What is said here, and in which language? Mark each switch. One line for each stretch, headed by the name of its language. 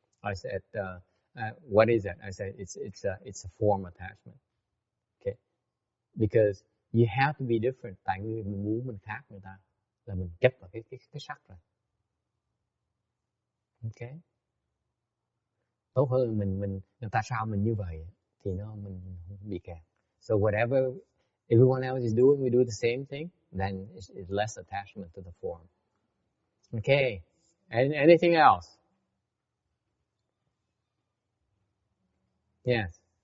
English: I said, what is that? I said, it's a form attachment. Okay, because you have to be different.
Vietnamese: Tại mình muốn mình khác người ta, là mình chấp vào cái sắc rồi. Okay. Tốt hơn mình tại sao mình như vậy thì mình bị kẹt.
English: So whatever everyone else is doing, we do the same thing, then it's less attachment to the form. Okay. Anything else? Yes.